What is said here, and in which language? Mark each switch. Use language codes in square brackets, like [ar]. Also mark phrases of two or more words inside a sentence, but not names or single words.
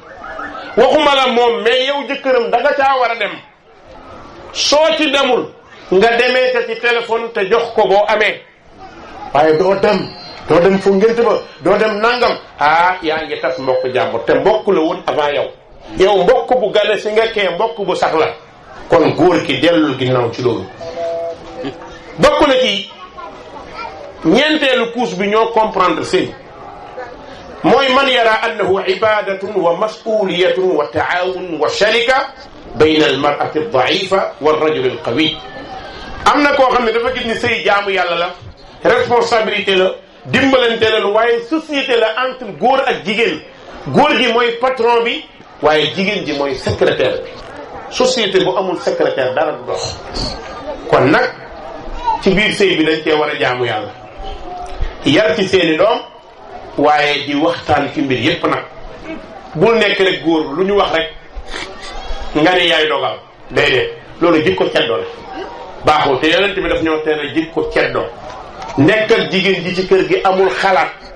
[wo] waxuma la moom mais yow jëkkëram da nga caa war a dem soo ci demul nga demee te ci téléphone te jox ko boo amee waaye doo dem fu ngént ba doo dem nangam yaa ngi tas mbokk jàmbur te mbokk la woon avant yow mbokk bu gane si nga kee mbokk bu sax la kon góor ki dellul ginnaaw ci loolu bokk na ci ñeenteelu couche bi ñoo comprendre sëy mooy [ar] من يرى أنه عبادة ومسؤولية وتعاون وشراكة بين المرأة الضعيفة والرجل القوي [wo] am na koo xam ne dafa gis ni sëy jaamu yàlla la responsabilité la dimbalante la lu waaye société la entre góor ak jigéen góor gi mooy patron bi waaye jigéen ji mooy secrétaire bi société bu amul secrétaire dara du dox kon nag ci biir sëy bi dañ cee war a jaamu yàlla yar ci seeni doom waaye di waxtaan ci mbir yépp nag bul nekk rek góor lu ñu wax rek nga ne yaay dogal déedéet loolu jikko ceddo la baaxul te yonent bi daf ñoo tere jikko ceddo nekk ak jigéen ji ci kër gi amul xalaat